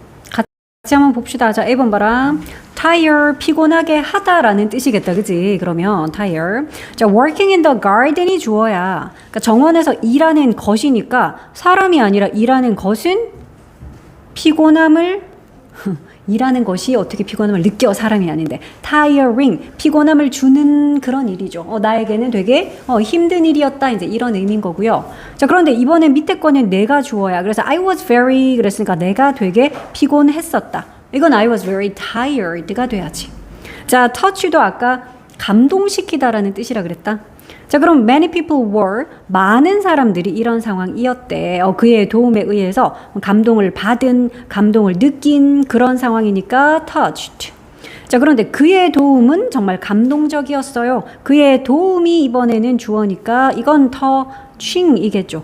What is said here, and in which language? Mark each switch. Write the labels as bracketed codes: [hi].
[ko] 같이 한번 봅시다. 자, 1번 봐라. tire, 피곤하게 하다라는 뜻이겠다. 그치? 그러면 tire. 자, working in the garden이 주어야. 그러니까 정원에서 일하는 것이니까 사람이 아니라 일하는 것은 피곤함을 일하는 것이 어떻게 피곤함을 느껴, 사람이 아닌데. tiring, 피곤함을 주는 그런 일이죠. 나에게는 되게 힘든 일이었다, 이제 이런 의미인 거고요. 자, 그런데 이번엔 밑에 거는 내가 주어야. 그래서 [en] I was very [ko] 그랬으니까 내가 되게 피곤했었다. 이건 [en] I was very tired가 돼야지. [ko] 자, touch도 아까 감동시키다라는 뜻이라 그랬다. 자, 그럼 [en] many people were, [ko] 많은 사람들이 이런 상황이었대. 그의 도움에 의해서 감동을 받은, 감동을 느낀 그런 상황이니까 touched. 자, 그런데 그의 도움은 정말 감동적이었어요. 그의 도움이 이번에는 주어니까 이건 touching이겠죠.